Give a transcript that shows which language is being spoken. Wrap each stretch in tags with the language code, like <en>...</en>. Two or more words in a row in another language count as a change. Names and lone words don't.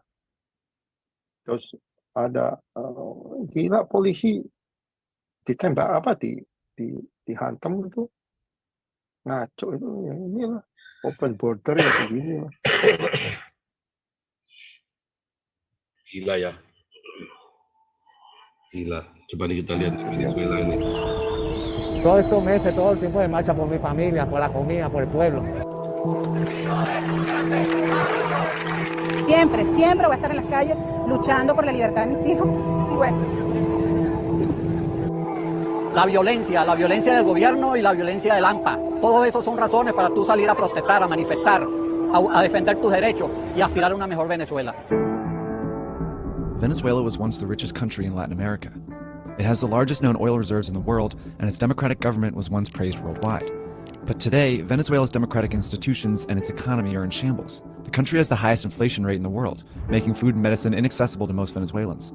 <id>Terus ada gila polisi ditembak apa dihantam itu, ngaco itu ya, inilah</id> <en>open border</en> <id>ya begini lah. Gila ya, gila. Coba nih kita lihat Venezuela ini.</id> <es>Todos estos meses, todo el tiempo de marcha por mi familia, por la comida, por el pueblo. Siempre voy a estar en las calles luchando por la libertad de mis hijos. Y bueno. La violencia del gobierno y la violencia del AMPA. Todo eso son razones para tú salir a protestar, a manifestar, a defender tus derechos y aspirar a una mejor Venezuela.</es> <en>Venezuela was once the richest country in Latin America. It has the largest known oil reserves in the world, and its democratic government was once praised worldwide. But today, Venezuela's democratic institutions and its economy are in shambles. The country has the highest inflation rate in the world, making food and medicine inaccessible to most Venezuelans.</en>